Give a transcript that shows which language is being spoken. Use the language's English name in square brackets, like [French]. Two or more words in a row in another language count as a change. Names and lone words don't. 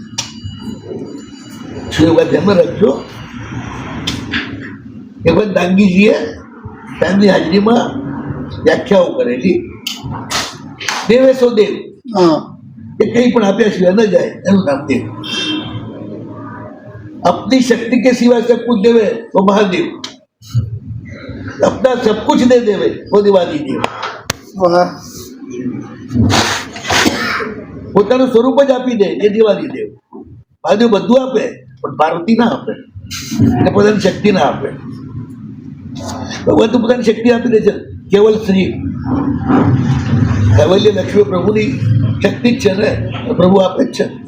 [Gujarati] શું એ વાત ધ્યાનમાં રાખજો. એ વાત દાંગીજીએ તેમની હાજરીમાં વ્યાખ્યાઓ કરેલી. દેવે સો દેવ, હા, એ કંઈ પણ આપ્યા સિવાય ન જાય, એનું નામ દેવ. [Hindi] अपनी शक्ति के सिवा सब कुछ देवे वो महादेव, अपना सब कुछ दे देवे वो दिवाली देव. [Gujarati] વાહ, પોતાનું સ્વરૂપ જ આપી દે એ દિવાળી દેવ. મહાદેવ બધું આપે પણ પાર્વતી ના આપે, એટલે પોતાની શક્તિ ના આપે. ભગવાન તો પોતાની શક્તિ આપી દે છે. કેવલ શ્રી કૈવલ્ય લક્ષ્મી પ્રભુની શક્તિ જ છે ને, પ્રભુ આપે જ છે.